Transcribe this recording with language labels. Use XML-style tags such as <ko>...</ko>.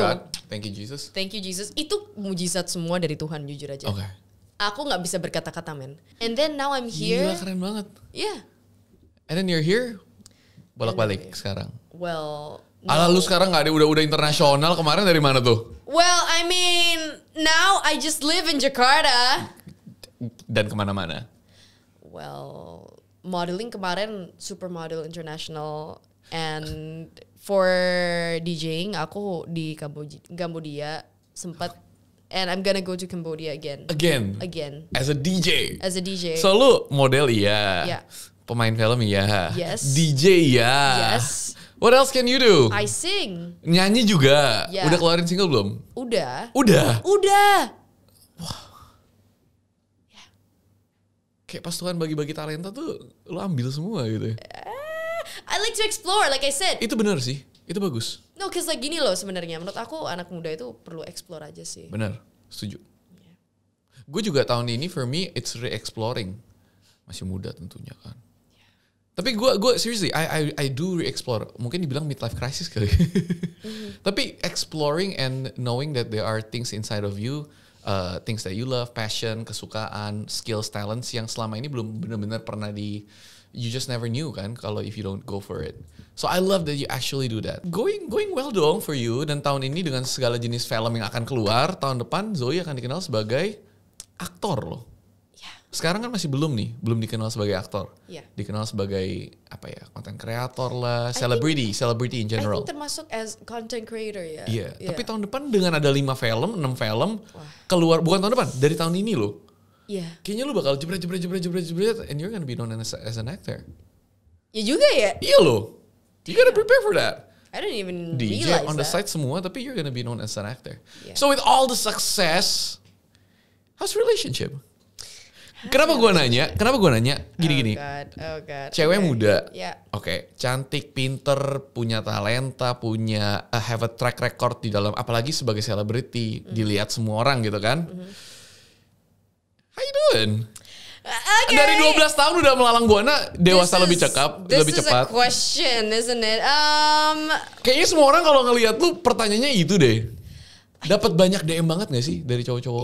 <en>Thank God. Thank you Jesus. Thank you Jesus.</en> <id>Itu mujizat semua dari Tuhan, jujur aja. Oke. Aku nggak bisa berkata-kata, men.</id> <en>And then now I'm here.</en> <id>Gila, keren banget.</id> <en>Yeah. And then you're here</en> <id>bolak-balik sekarang.</id> <en>Well,</en> <id>Ala lu sekarang nggak ada, udah internasional. Kemarin dari mana tuh?</id> <en>well, I mean, now I just live in Jakarta.</en> <id>Dan kemana-mana?</id> <en>Well, modeling</en> <id>kemarin</id> <en>Supermodel International, and for DJing</en> <id>aku di Cambodia sempat,</id> <en>and I'm gonna go to Cambodia again. Again. As a DJ. As a DJ.</en> <id>So lu model iya.</id> <en>Yeah.</en> <id>Pemain film iya.</id> <en>Yes.</en> <id>DJ iya.</id> <en>Yes. What else can you do? I sing.</en> <id>Nyanyi juga.</id> <en>Yeah.</en> <id>Udah keluarin single belum? Udah. Udah. Kayak pas Tuhan bagi-bagi talenta tuh lu ambil semua gitu.</id> <en>I like to explore, like I said.</en> <id>Itu benar sih. Itu bagus.</id> <en>No, cause like</en> <id>gini loh sebenarnya. Menurut aku anak muda itu perlu explore aja sih. Benar. Setuju. Gue juga tahun ini</id> <en>for me it's re-exploring.</en> <id>Masih muda tentunya kan. Tapi gue</id> <en>seriously I do re-explore.</en> <id>Mungkin dibilang midlife crisis kali.</id> <en>Tapi exploring and knowing that there are things inside of you, things that you love, passion,</en> <id>kesukaan,</id> <en>skills, talents</en> <id>yang selama ini belum benar-benar pernah</id> <en>you just never knew</en> <id>kan kalau</id> <en>if you don't go for it. So I love that you actually do that. Going well dong for you.</en> <id>Dan tahun ini dengan segala jenis film yang akan keluar, tahun depan Zoe akan dikenal sebagai aktor loh. Sekarang kan masih belum dikenal sebagai aktor.</id> <en>Yeah.</en> <id>Dikenal sebagai apa ya, content creator lah, celebrity in general.</id> <en>I think</en> <id>termasuk</id> <en>as content creator ya.</en> <id>Iya, tapi tahun depan dengan ada 6 film keluar, bukan tahun depan, dari tahun ini loh. Iya. Kayaknya lu bakal jebret</id> <en>and you're gonna be known as an actor.</en> <id>Ya juga ya. Iya loh.</id> <en>You gotta prepare for that. I don't even DJ realize on the that. side</en> <id>semua, tapi</id> <en>you're gonna be known as an actor. Yeah. So with all the success, how's relationship?</en> <id>Kenapa gue nanya gini-gini?</id> <en>Oh God.</en> <id>Cewek muda,</id> <en>Yeah.</en> <id>Oke, cantik, pinter, punya talenta, punya</id> <en>have a track record</en> <id>di dalam, apalagi sebagai selebriti, dilihat semua orang gitu kan.</id> <en>How you doing? Okay.</en> <id>Dari 12 tahun udah melalang buana, dewasa lebih cepat.</id> <en>This is a question, isn't it?</en> <id>Kayaknya semua orang kalau ngelihat lu pertanyaannya itu deh. Dapat banyak DM banget gak sih dari cowok-cowok?</id>